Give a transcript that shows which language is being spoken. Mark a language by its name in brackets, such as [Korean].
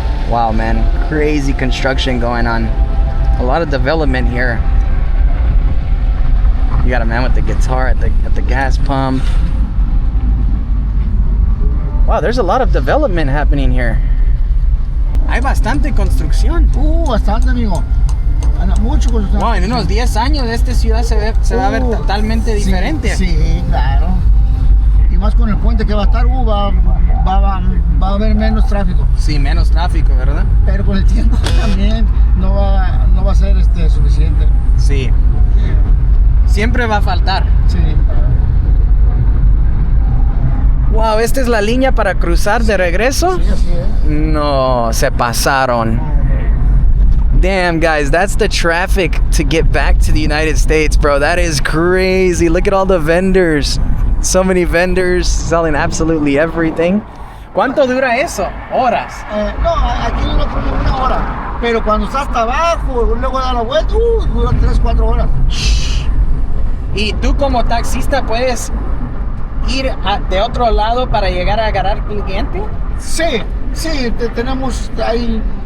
[English] Wow, man, crazy construction going on. A lot of development here. You got a man with the guitar at the gas pump. Wow, there's a lot of development happening here. [Spanish] Hay bastante construcción. Bastante, amigo. Mucho construcción. Wow, en unos 10 años esta ciudad se va a ver totalmente diferente. Sí, claro. Y más con el puente que va a estar, va a haber menos tráfico. Sí, menos tráfico, ¿verdad? Pero con el tiempo también no va a ser suficiente. Sí. Siempre va a faltar. Sí. Wow, esta es la línea para cruzar de regreso. Sí, así es. No, se pasaron. [English] Damn, guys, that's the traffic to get back to the United States, bro. That is crazy. Look at all the vendors. So many vendors selling absolutely everything. [Spanish] ¿Cuánto dura eso? Horas. No, aquí no como una hora. Pero cuando está hasta abajo, luego da la vuelta, dura 3-4 horas. Y tú como taxista puedes ir de otro lado para llegar a agarrar cliente? Sí, tenemos ahí...